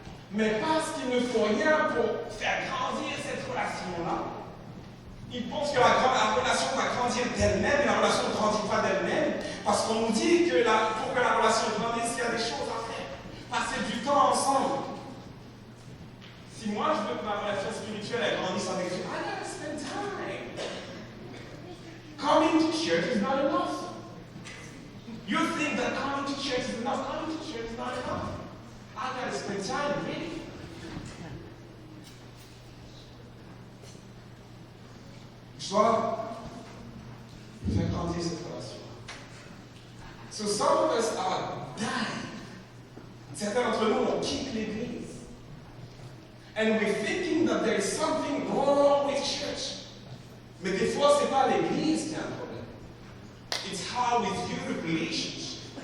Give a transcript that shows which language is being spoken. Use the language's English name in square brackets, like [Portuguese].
[French] Mais parce qu'ils ne font rien pour faire grandir cette relation-là, ils pensent que la relation va grandir d'elle-même, mais la relation ne grandit pas d'elle-même, parce qu'on nous dit que pour que la relation grandisse, il y a des choses à faire. Passer du temps ensemble. Si moi je veux que ma relation spirituelle elle grandisse avec Dieu, [English] I gotta spend time. Coming to church is not enough. You think that coming to church is enough? Coming to church is not enough. I gotta spend time, really. [French] Je dois faire grandir cette relation. [English] So some of us are dying. [French] Certains d'entre nous, on quitte l'église. [English] And we're thinking that there is something wrong with church. [French] Mais des fois, ce n'est pas l'église qui a un problème. [English] It's how we view the relationship.